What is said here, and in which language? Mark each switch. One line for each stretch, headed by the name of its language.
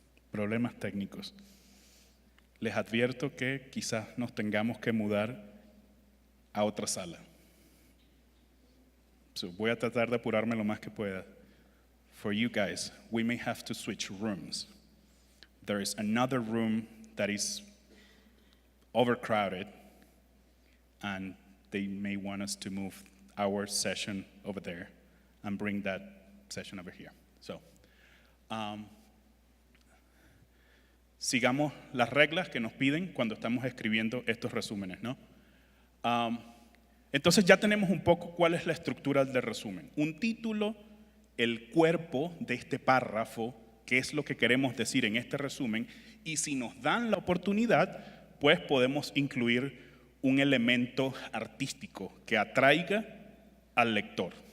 Spanish: Problemas técnicos. les advierto que quizás nos tengamos que mudar a otra sala. So, voy a tratar de apurarme lo más que pueda.
English: For you guys, we may have to switch rooms. There is another room that is overcrowded, and they may want us to move our session over there and bring that session over here.
Spanish: So, sigamos las reglas que nos piden cuando estamos escribiendo estos resúmenes, ¿no? Entonces ya tenemos un poco cuál es la estructura del resumen. Un título, el cuerpo de este párrafo, qué es lo que queremos decir en este resumen, y si nos dan la oportunidad, pues podemos incluir un elemento artístico que atraiga al lector.